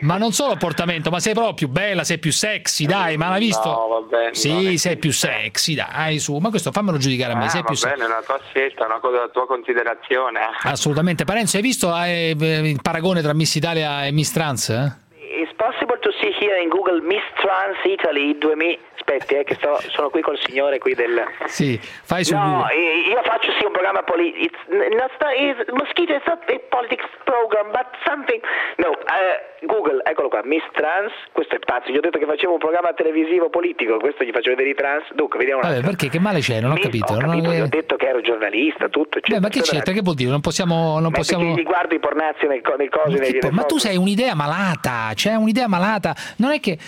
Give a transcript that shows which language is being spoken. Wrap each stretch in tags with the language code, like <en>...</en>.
<it>Ma non solo il portamento, ma sei proprio più bella, sei più sexy, dai, ma l'hai visto? No, vabbè. Sì, sei più sexy, dai, su. Ma questo fammelo giudicare a me, sei più sexy. Va bene, è una tua scelta, una cosa della tua considerazione. Assolutamente. Parenzo, hai visto il paragone tra Miss Italia e Miss Trans?</it> <en>It's possible to see here in Google Miss Trans Italy 2000.</en> <it>Aspetti, che sono qui col signore qui del. Sì, fai su. No, Google. Io faccio sì un programma politico.</it> <en>Mosquito is not a politics program, but something.</en> <it>No, Google, eccolo qua. Miss Trans, questo è pazzo. Gli ho detto che facevo un programma televisivo politico. Questo gli faccio vedere i trans. Dunque, vediamo. Vabbè, perché che male c'è? Non ho capito. Gli ho detto che ero giornalista, tutto. Cioè, ma che c'è? Che vuol dire? Non possiamo. Ti guardo i pornazzi nel cose. Ma tu sei un'idea malata. Cioè, un'idea malata. Non è che.</it>